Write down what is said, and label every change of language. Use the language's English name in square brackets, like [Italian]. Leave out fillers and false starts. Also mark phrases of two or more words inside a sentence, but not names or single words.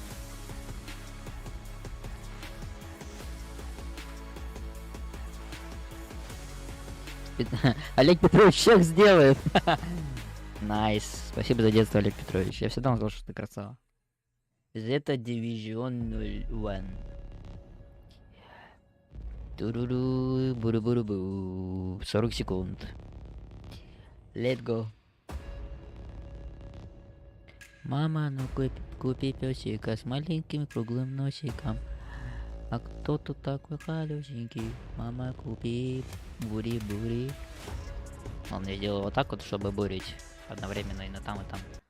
[Russian] Олег Петрович всех сделает. Найс. Спасибо за детство, Олег Петрович. Я всегда знал, что ты красава. Это Division 01. Туруру, буру-буру-бу. 40 секунд. [English] Let's go. [Russian] Мама, ну купи пёсика с маленьким круглым носиком. А кто тут такой халюсенький? Мама, купи бури-бури. Он я делал вот так вот, чтобы бурить одновременно и на там, и там.